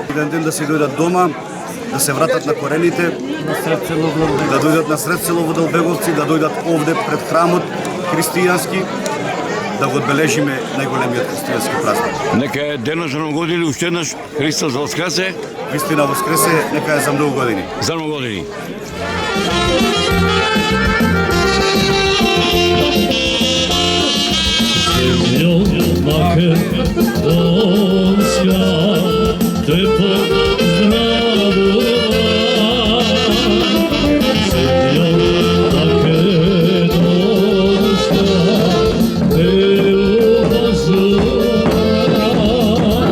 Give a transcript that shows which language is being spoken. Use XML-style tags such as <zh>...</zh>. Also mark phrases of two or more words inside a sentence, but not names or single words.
<mk>Еден ден да се дојдат дома, да се вратат на корените, да дојдат на сред село во Делбеговци, да дојдат овде пред храмот христијански, да го одбележиме најголемиот христијански празник. Нека е денот за многу години, уште еднаш Христос воскресе. Вистина воскресе, нека е за многу години. За многу години. Земјо Македонска, те поздравувам. Земјо Македонска, те уважувам.</mk>